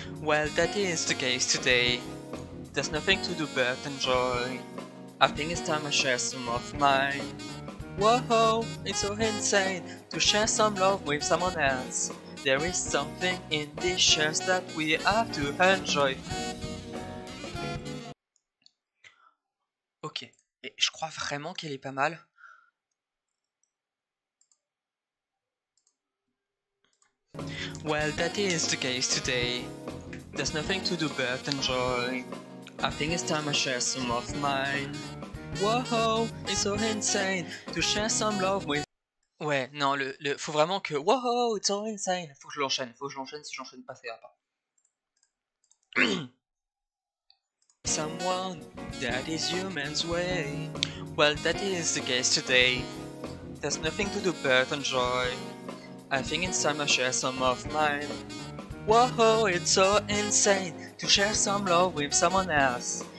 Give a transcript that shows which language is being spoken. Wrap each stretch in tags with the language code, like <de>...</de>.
<en>Well, that is the case today. There's nothing to do but enjoy. I think it's time I share some of mine. Whoa, it's so insane to share some love with someone else. There is something in these shares that we have to enjoy.</en> <fr>Ok, et je crois vraiment qu'elle est pas mal.</fr> <en>Well, that is the case today. There's nothing to do but enjoy. I think it's time I share some of mine. Whoa, it's so insane to share some love with.</en> <fr>Ouais, non, faut vraiment que.</fr> <en>Whoa, it's so insane.</en> <fr>Faut que je l'enchaîne, si j'enchaîne pas, ça ira pas.</fr> <en>Someone that is human's way. Well, that is the case today. There's nothing to do but enjoy. I think it's time I share some of mine. Whoa, it's so insane to share some love with someone else.</en>